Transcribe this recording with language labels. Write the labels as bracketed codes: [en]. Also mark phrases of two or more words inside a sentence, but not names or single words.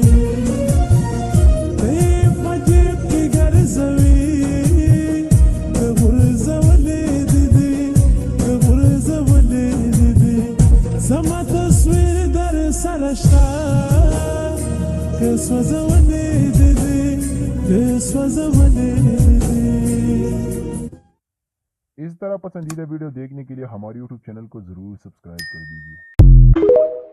[ps] ته په جیب کې ګرځوي که غرزولې دي غرزولې دي زما تصویر در سره شته که سوځولې دي سوځولې دي। [hi] इस तरह पसंदीदा वीडियो देखने के लिए हमारे YouTube चैनल को जरूर सब्सक्राइब कर दीजिए।